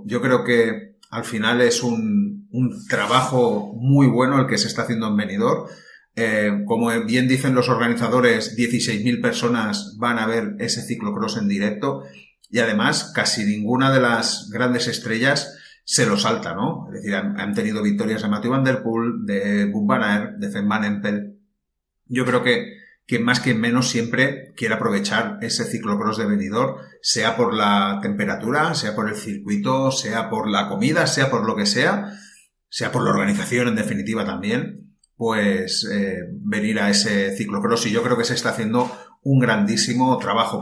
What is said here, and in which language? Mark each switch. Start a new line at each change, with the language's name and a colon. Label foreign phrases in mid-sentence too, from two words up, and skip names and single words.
Spanish: Yo creo que al final es un trabajo muy bueno el que se está haciendo en Benidorm. Como bien dicen los organizadores, 16.000 personas van a ver ese ciclocross en directo y además casi ninguna de las grandes estrellas se lo salta, ¿no? Es decir, han tenido victorias de Mathieu van der Poel, de Wout van Aert, de Sven Van Empel. Yo creo que quien más quien menos siempre quiere aprovechar ese ciclocross de Benidorm, sea por la temperatura, sea por el circuito, sea por la comida, sea por lo que sea por la organización en definitiva también, pues venir a ese ciclocross y yo creo que se está haciendo un grandísimo trabajo.